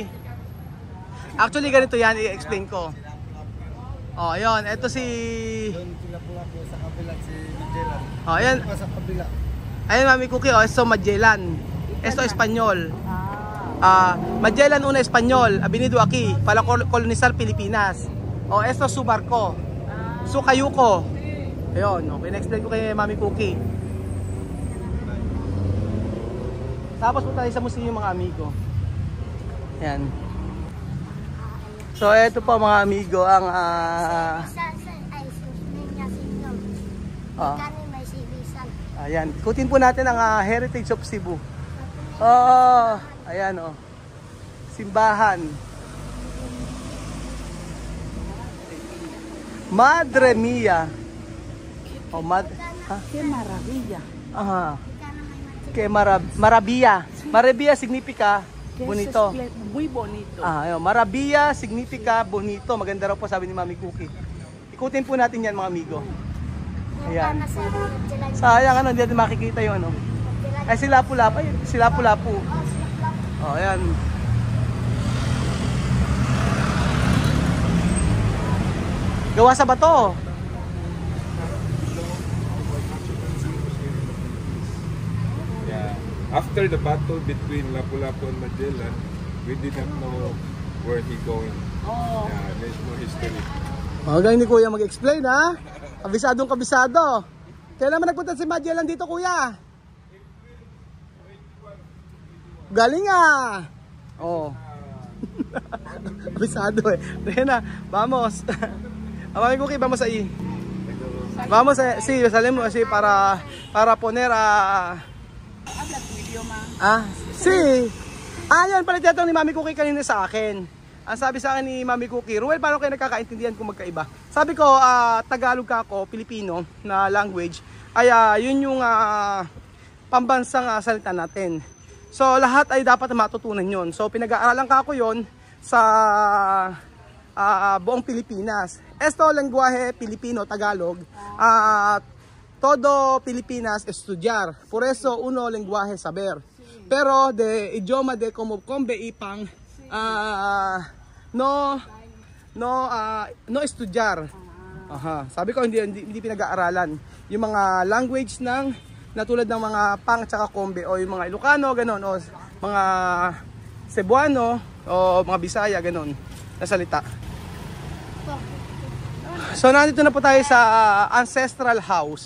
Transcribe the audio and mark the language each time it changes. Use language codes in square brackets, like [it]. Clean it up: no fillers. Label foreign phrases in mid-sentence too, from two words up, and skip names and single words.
[tl] Actually, ganito yan, i-explain ko. Ayun, eto si... Doon sila po sa kabila si Magellan. Ayan. Sa kabila. [es] Ayun, Mami Cookie, esto Magellan. Esto Espanyol. Magellan una Espanyol, abinido aquí, para kolonizar Pilipinas. Esto su barko. Su kayuko. [tl] Ayun, pina-explain ko kay Mami Cookie. Tapos po tayo sa museum mga amigo. Ayan. So eto po mga amigo ang ayan, ikutin po natin ang Heritage of Cebu. Ayan simbahan. [es] Madre Mia. Que maravilla. Maravilla. Maravilla significa bonito. Muy bonito. Maravilla significa bonito. [tl] Maganda raw po sabi ni Mami Cookie. Ikutin po natin yan mga amigo. Ayan. Sayang hindi natin makikita yung ano. Ay sila Lapu-Lapu. Ayan. Gawa sa bato. [en] After the battle between Lapu-Lapu and Magellan, we did not know where he going. There's no history. [tl] Magaling ni kuya mag-explain ha. Kabisadong kabisado. Kailan naman nagpunta si Magellan dito kuya? Galing Kabisado eh. [es] Rena, vamos. Mami Cookie, vamos ahí. Vamos sí, salimos así para poner Habla tu idioma. Sí. [tl] Yan pala tiyatong ni Mami Cookie kanina sa akin. Ang sabi sa akin ni Mami Cookie, Ruel, paano kayo nagkakaintindihan kung magkaiba? Sabi ko, Tagalog ako, Pilipino na language, ay yun yung pambansang salita natin. So lahat ay dapat matutunan yun. So pinag-aaralan ka ako yun sa buong Pilipinas. [es] Esto lenguaje Pilipino, Tagalog. Todo Pilipinas estudiar. Por eso uno lenguaje saber. Pero de idioma de como ipang no estudiar. [tl] Aha, sabi ko hindi pinag-aaralan. Yung mga language ng natulad ng mga Pang at saka Kombe o yung mga Ilocano ganun o mga Cebuano o mga Bisaya ganun na salita. So nandito na po tayo sa ancestral house.